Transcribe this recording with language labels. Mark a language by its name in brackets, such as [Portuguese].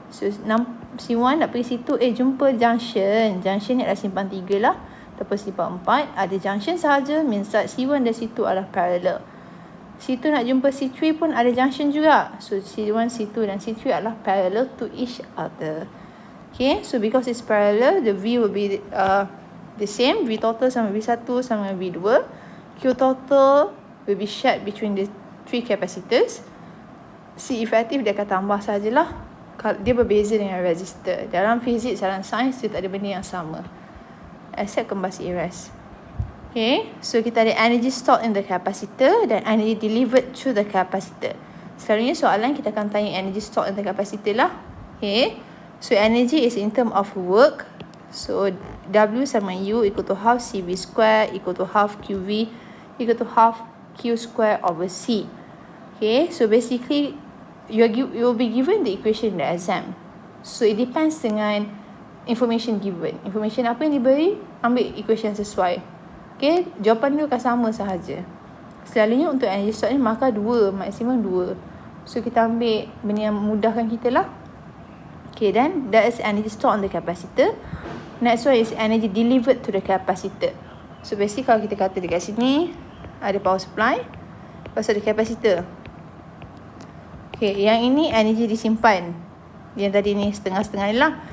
[Malay] So C1 nak pergi situ, jumpa junction. Junction ni adalah simpan 3 lah. Ataupun simpan 4. Ada junction sahaja, means that C1 dan C2 adalah parallel. C2 nak jumpa C3 pun ada junction juga. So C1, C2 dan C3 adalah [English] parallel to each other. Okay, so because it's parallel, the V will be the same. V total sama V1 sama V2. Q total will be shared between the three capacitors. [Malay] C effective dia akan tambah sajalah. Dia berbeza dengan resistor. Dalam fizik, dalam sains, dia tak ada benda yang sama. Except kembali iras. Okay. [English] So kita ada energy stored in the capacitor dan energy delivered through the capacitor. [Malay] Selalunya soalan kita akan tanya [English] energy stored in the capacitor [Malay] lah. Okay. [English] So energy is in term of work. So W sama U equal to half CV square equal to half QV equal to half Q square over C. Okay. So basically, you will be given the equation in the exam. So it depends [Malay] dengan information given. Information apa yang diberi, ambil equation sesuai. Okay, jawapan dia akan sama sahaja. Selalunya untuk energy stored ni maka 2, maksimum 2. So kita ambil benda yang memudahkan kita lah. [English] Okay, then that is energy stored on the capacitor. Next one is energy delivered to the capacitor. [Malay] So basically kalau kita kata dekat sini ada power supply, lepas ada capacitor. Okay, yang ini energy disimpan. Yang tadi ni setengah-setengah ni lah.